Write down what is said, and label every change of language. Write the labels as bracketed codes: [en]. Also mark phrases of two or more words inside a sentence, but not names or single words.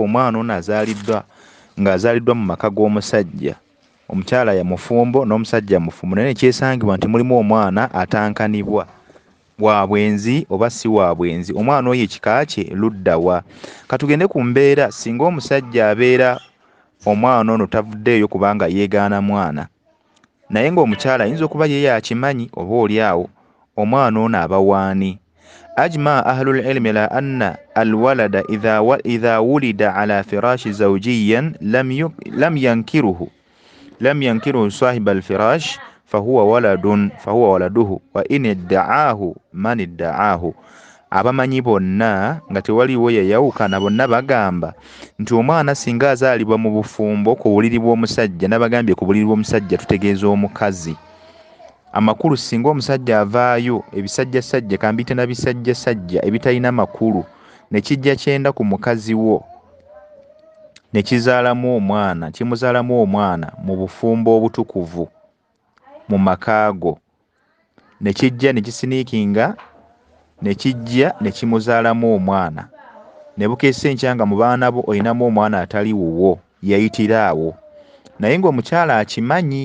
[lg] Omwana ono ng'azaaliddwa mu maka g'omusajja, omukyala ya mufumbo n'omusajja mufumbo, naye nekyesangibwa nti mulimu omwana atankanibwa wa bwenzi oba si wa bwenzi. Omwana oyo ekika kye ludda wa? Katugende ku mbeera singa omusajja abeera omwana ono tavuddeeyo kubanga yeegaana mwana, naye ng'omukyala ayinza okuba ye akimanyi oba oli awo, omwana ono aba waani? [ar] أجمع أهل العلم على أن الولد إذا ولد على فراش زوجيا لم ينكره صاحب الفراش فهو ولده وإن ادعاه من ادعاه. [lg] Abamanyi bonna nga tewaliwo yayawukana, bonna bagamba nti omwana singa azaalibwa mu bufumbo ku buliri bw'omusajja, nabagambye ku buliri bw'omusajja tutegeeza omukazi. Amakulu singa omusajja avaayo ebisajjasajja, kambite na bisajjasajja ebitalina makulu, ne kijja kyenda ku mukazi wo ne kimuzaalamu omwana mu bufumbo obutukuvu mu makaago, ne kijja ne kisiniikinga ne kijja ne kimuzaalamu omwana, ne bukeesa enkya nga mu baana bo olinamu omwana atali wuwo, yayitira awo, naye ng'omukyala akimanyi.